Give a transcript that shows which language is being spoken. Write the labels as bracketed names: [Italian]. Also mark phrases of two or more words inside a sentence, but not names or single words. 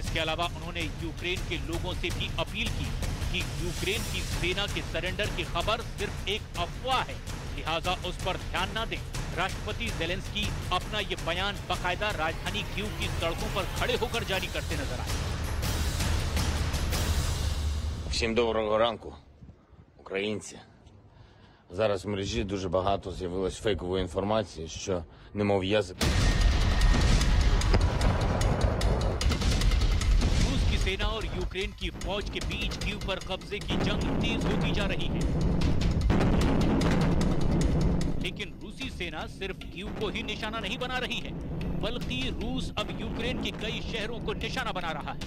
[Hindi] इसके अलावा उन्होंने यूक्रेन के लोगों से भी अपील की कि यूक्रेन की सेना के सरेंडर की खबर सिर्फ एक अफवाह है, लिहाजा उस पर ध्यान न दें। राष्ट्रपति ज़ेलेंस्की अपना ये बयान बाकायदा राजधानी कीव की सड़कों पर खड़े होकर जारी करते नजर आए। [Ukrainian] Всім доброго ранку, українці. Зараз в мережі дуже багато з'явилось фейкової інформації, що немов язик. [Hindi] रूस की सेना और यूक्रेन की फौज के बीच कीव पर कब्जे की जंग तेज होती जा रही है, लेकिन रूसी सेना सिर्फ कीव को ही निशाना नहीं बना रही है, बल्कि रूस अब यूक्रेन के कई शहरों को निशाना बना रहा है।